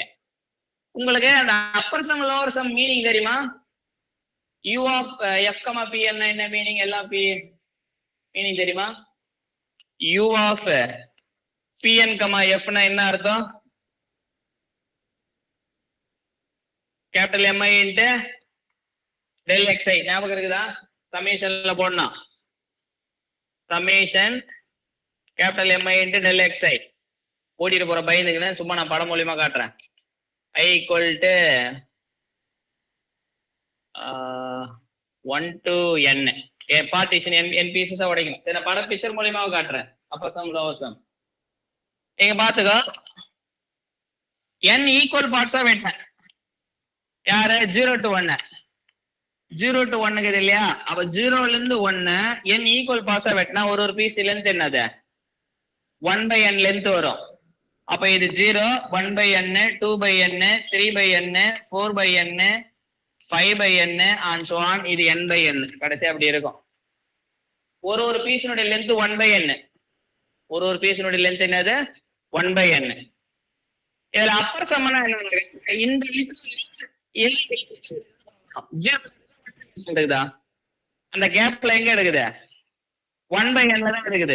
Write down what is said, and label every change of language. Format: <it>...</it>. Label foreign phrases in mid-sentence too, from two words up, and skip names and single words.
<ta>உங்களுக்கு அந்த</ta> <en>upper sum lower sum meaning</en> <ta>தெரியுமா?</ta> <en>u of f comma p</en> <ta>என்ன மீனிங், எல்லாம் p மீனிங் தெரியுமா?</ta> <en>u of pn comma f</en> <ta>னா என்ன அர்த்தம்?</ta> <en>capital mi into del xi, ஞாபகம் இருக்குதா? சமேஷன்ல போடணும், summation capital mi into del xi.</en> <ta>ஓடிட்டு போற பயந்துக்குன்னு சும்மா நான் படம் மூலியமா காட்டுறேன்.</ta> <en>I equal to 1 to n, partition n pieces உடைக்கணும்.</en> <ta>சரி, நான் படம் பிக்சர் மூலியமா காட்டுறேன்.</ta> <en>upper sum lower sum</en> <ta>நீங்க பாத்துக்கோ.</ta> <en>n equal parts</en> <ta>வெட்டேன். யாரு? 0 to 1, 0 to 1 இல்லையா? அப்ப 0ல இருந்து 1</ta> <en>n equal parts</en> <ta>வெட்டினா ஒரு</ta> <en>piece length</en> <ta>என்னது 1/n லென்த் வரும். அப்ப இது 0,</ta> <en>1/n, 2/n, 3/n, 4/n, 5/n and so on.</en> <ta>இது n/n கடைசி அப்படி இருக்கும். ஒரு பீஸினுடைய லென்த் 1/n, ஒரு பீஸினுடைய லென்த் என்னது 1/n. இதுல அப்பர் சம்மனா என்ன, இந்த இருக்குதா அந்த கேப்ல எங்க எடுக்குது 1/n தான் இருக்குது.</ta>